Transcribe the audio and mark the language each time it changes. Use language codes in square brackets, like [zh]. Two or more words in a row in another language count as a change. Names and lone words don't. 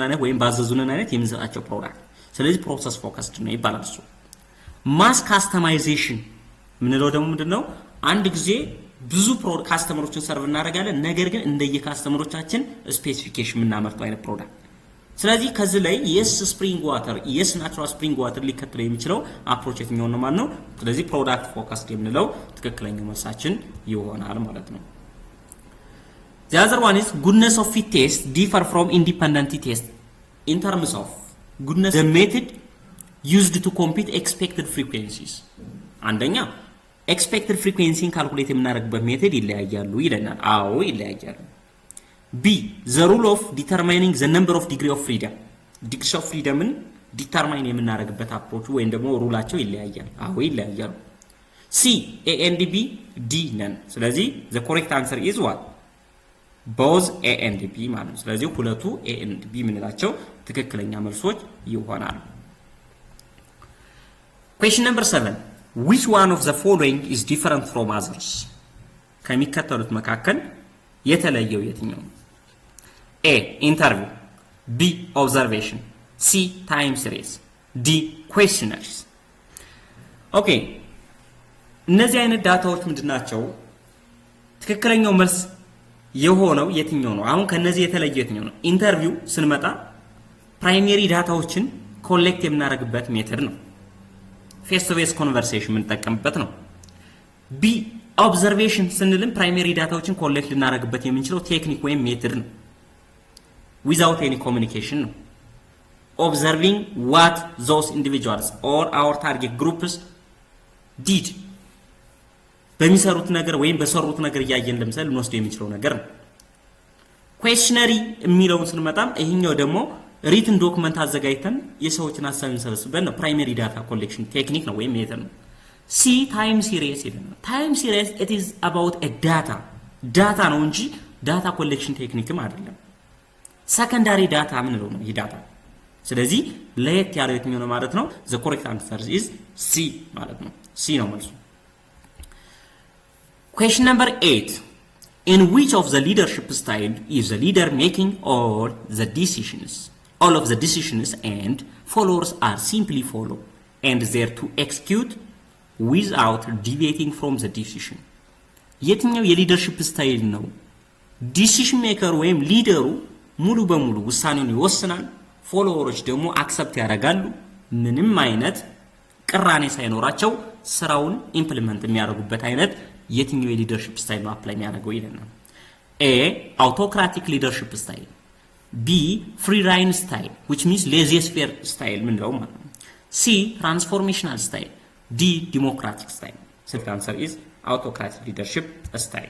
[am] አይነት ወይም ባዘዙነን አይነት የምንሰጣቸው ፕሮዳክት ስለዚህ [en] process focused [am] ነው ይባላል እሱ [en] mass customization [am] ምንለው ደግሞ ምንድነው አንድ ጊዜ ብዙ ካስተመሮችን ሰርቭ እናደርጋለን ነገር ግን እንደየ ካስተመሮቻችን ስፔሲፊኬሽን እናመርተው አይነት ፕሮዳክት ስለዚህ ከዚህ ላይ [en] yes spring water yes natural spring water [am] ሊከተለው የሚችለው አፕሮች የትኛው ነው ማለት ነው ስለዚህ [en] product focused [am] የምንለው ትክክለኛው መልሳችን ይሆናል ማለት ነው [en] the other one is goodness of fit test differ from independent test in terms of goodness the method used to compute expected frequencies [am] አንደኛ [en] expected frequency calculate [am] የምናደርግበት ሜተድ ይለያያሉ ይለናል አዎ ይለያያሉ B [en] the rule of determining the number of degree of freedom degrees of freedom determine [am] የምናደርግበት አፕሮች ወይም ደግሞ ሩላቸው ይለያያል አዎ ይለያያሉ C A and B D ነን ስለዚህ [en] the correct answer is what both A and B [am] ማለት ነው ስለዚህ ሁለቱ [en] A and B [am] ምንላቸው ትክክለኛ መልሶች ይሆናሉ [en] question number 7 which one of the following is different from others [am] ከሚከተሉት መካከል የተለየው የትኛው [en] A interview B observation C time series D questionnaires [am] ኦኬ እነዚህ አይነት ዳታዎች ምንድናቸው ትክክለኛው መልስ የሆነው የትኛው ነው አሁን ከነዚህ የተለየው የትኛው ነው ኢንተርቪው ስንመጣ [en] primary data collect [am] የምናደርግበት ሜተድ ነው [en] face to face conversation [am] የምንጠቀምበት ነው [en] B observation [am] ስንልም [en] primary data collect [am] ልናደርግበት የምንችለው ቴክኒክ ወይም ሜተድ ነው [en] without any communication [am] ነው [en] observing what those individuals or our target groups did [am] በሚሰሩት ነገር ወይም በሰሩት ነገር ያያየን ለምሳሌ ልንወስድ የሚችለው ነገር ነው questionary የሚለውን ስንመጣም ይሄኛው ደግሞ ሪትን ዶክመንት አዘጋጅተን የሰዎችን ሐሳብ እንሰበስበን ነው [en] primary data collection technique [am] ነው ወይም ሜተድ ነው [en] C time series [am] ይላል [en] time series it is about a data [am] ነው እንጂ [en] data collection technique [am] አይደለም [en] secondary data [am] ምን ነው ይሄ ዳታ ስለዚህ ለየት ያለው የትኛው ነው ማለት ነው [en] the correct answer is C [am] ማለት ነው C ነው መልሱ [en] question number 8 in which of the leadership style is the leader making all of the decisions and followers are simply and there to execute without deviating from the decision [am] የትኛው [en] leadership style [am] ነው [en] decision maker [am] ወይም ሊደሩ ሙሉ በሙሉ ውሳኔውን ይወስናል፣ ፎሎወሮች ደግሞ አክሰፕት ያደርጋሉ፣ ምንም አይነት ቅራኔ ሳይኖራቸው ስራውን ኢምፕሊመንት የሚያደርጉበት አይነት የትኛው [en] leadership style [am] ነው አፕላይ የሚያደርገው ይለናል። [en] A autocratic leadership style፣ B free rein style which means laissez-faire [am] ስታይል ምንለው ማለት ነው። [en] C transformational style፣ D democratic style። So the answer is autocratic leadership style.